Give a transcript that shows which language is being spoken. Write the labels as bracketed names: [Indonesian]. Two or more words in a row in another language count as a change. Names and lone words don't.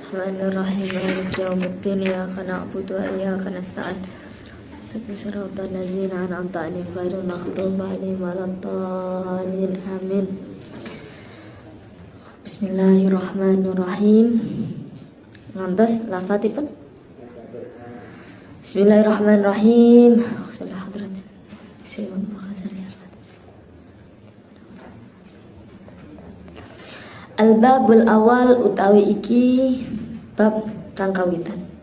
[Arabic] Bismillahirrahmanirrahim. مالك يوم الدين. إياك نعبد وإياك نستعين. صراط الذين أنعمت عليهم غير المغضوب عليهم ولا الضالين. Amin. Bismillahirrahmanirrahim. [Javanese] Ngantos lafadzipun. [Arabic] بسم الله الرحمن الرحيم. الباب الأول [Javanese] utawi iki bab kang kawitan.